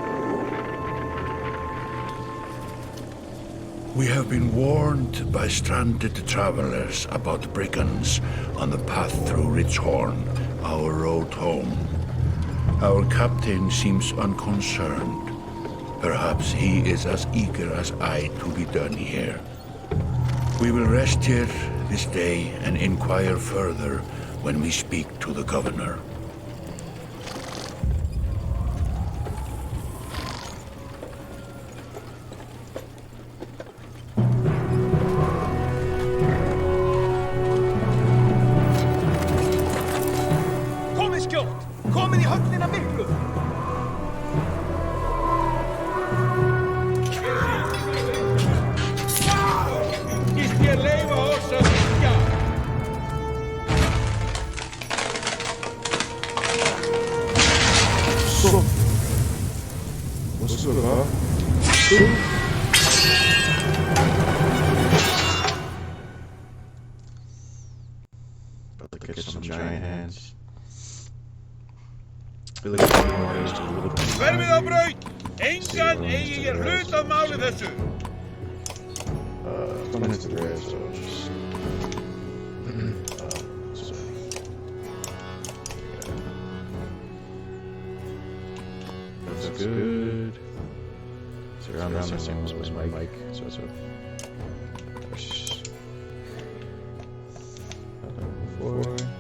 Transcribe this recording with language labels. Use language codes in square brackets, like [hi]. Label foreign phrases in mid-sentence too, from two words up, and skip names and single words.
[en] We have been warned by stranded travelers about brigands on the path through Ridgehorn, our road home. Our captain seems unconcerned. Perhaps he is as eager as I to be done here. We will rest here this day and inquire further when we speak to the governor. [is] Komið skjótt! Komið í höfnina miklu! Skist ég leyfa oss að syngja! [en] What's up, huh? About to catch some giant hands. [is] Verfið á braut! Engan eigi ég hlut að máli þessu! [en] Don't hit the red, so just... That's good. So around the same as my mic, so it's before.